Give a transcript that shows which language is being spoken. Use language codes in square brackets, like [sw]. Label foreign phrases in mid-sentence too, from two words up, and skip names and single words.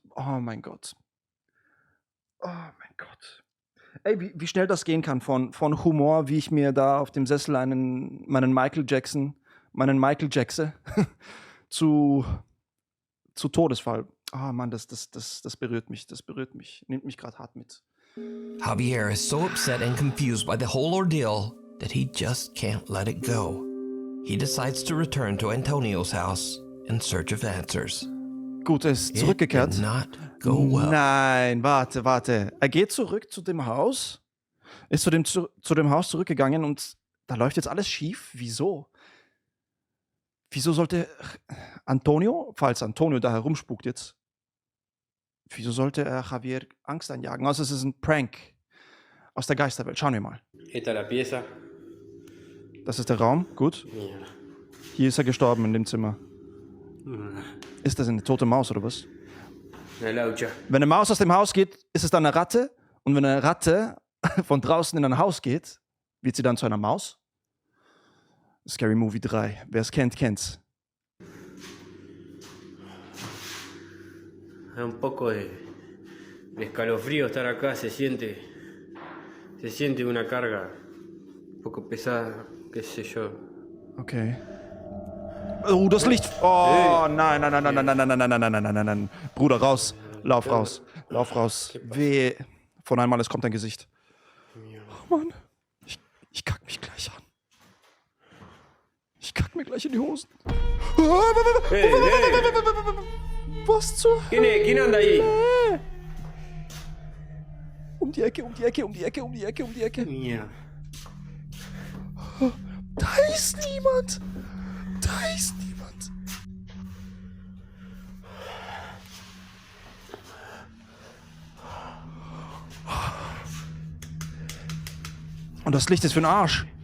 [de] Oh mein Gott. Oh mein Gott. Ey, wie schnell das gehen kann von Humor, wie ich mir da auf dem Sessel meinen Michael Jackson zu Todesfall. Ah, Mann, das berührt mich. Das berührt mich. Nimmt mich gerade hart mit. [en] Javier is so upset and confused by the whole ordeal that he just can't let it go. He decides to return to Antonio's house in search of answers. [de] Gut, er ist zurückgekehrt. [en] It did not go well. [de] Nein, warte. Er geht zurück zu dem Haus, ist zu dem Haus zurückgegangen und da läuft jetzt alles schief. Wieso? Wieso sollte Antonio, falls Antonio da herumspukt jetzt, wieso sollte er Javier Angst einjagen? Also es ist ein Prank aus der Geisterwelt. Schauen wir mal. [es] Esta es la pieza. [de] Das ist der Raum, gut. Mierda. Hier ist er gestorben in dem Zimmer. Ist das eine tote Maus oder was? [es] Una laucha. [de] Wenn eine Maus aus dem Haus geht, ist es dann eine Ratte. Und wenn eine Ratte von draußen in ein Haus geht, wird sie dann zu einer Maus. Scary Movie 3. Wer es kennt, kennt's. [es] Da un poco de escalofrío estar acá, se siente una carga un poco pesada, qué sé yo. [de] Okay. Oh, das Licht. Oh, nein. Bruder, raus. Lauf raus. Weh. Von einmal, es kommt ein Gesicht. Oh Mann. gleich in die Hosen. Hey. Was zur [es] ¿Quién anda ahí? [de] Hölle? Um die Ecke. Mierda. Da ist niemand. Und das Licht ist für den Arsch.